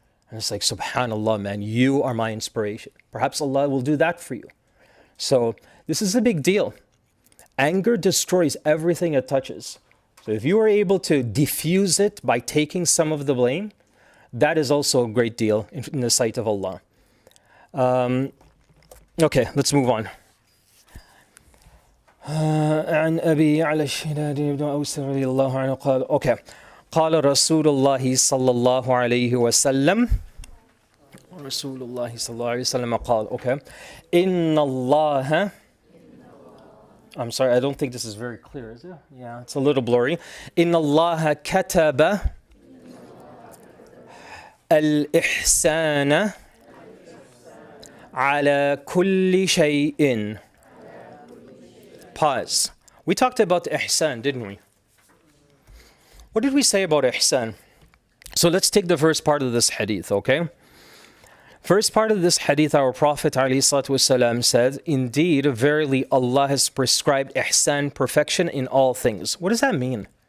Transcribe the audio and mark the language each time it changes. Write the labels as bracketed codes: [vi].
[en] And it's like, subhanallah, man, you are my inspiration. Perhaps Allah will do that for you. So this is a big deal. Anger destroys everything it touches. So if you are able to diffuse it by taking some of the blame, that is also a great deal in the sight of Allah. Okay, let's move on. [ar] عن أبي على الشداد بن أوس رضي الله عنه قال okay قال رسول الله صلى الله عليه وسلم رسول الله صلى الله عليه وسلم قال okay إن الله [en] I'm sorry, I don't think this is very clear, is it? Yeah, it's a little blurry. [ar] إن الله كتب الإحسان على كل شيء. [en] Pause. We talked about ihsan, didn't we? What did we say about ihsan? So let's take the first part of this hadith, okay? First part of this hadith, our Prophet ﷺ said, indeed, verily Allah has prescribed ihsan, perfection in all things. What does that mean?